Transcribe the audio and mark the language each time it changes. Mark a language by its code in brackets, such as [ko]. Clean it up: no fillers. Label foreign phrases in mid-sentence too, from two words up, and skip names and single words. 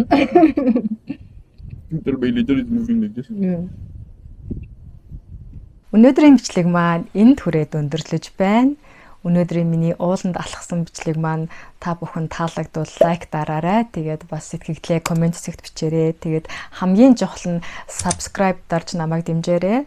[en] Little by little it's moving like this. Yeah. [mn] Өнөөдрийн бичлэг маань энд хүрээд өндөрлөж байна. Өнөөдрийн миний ууланд алхсан бичлэг маань та бүхэн таалагдвал лайк дараарай. Тэгээд бас сэтгэгдлээ комент хэсэгт бичээрэй. Тэгээд хамгийн чухал нь subscribe дарж намайг дэмжээрэй.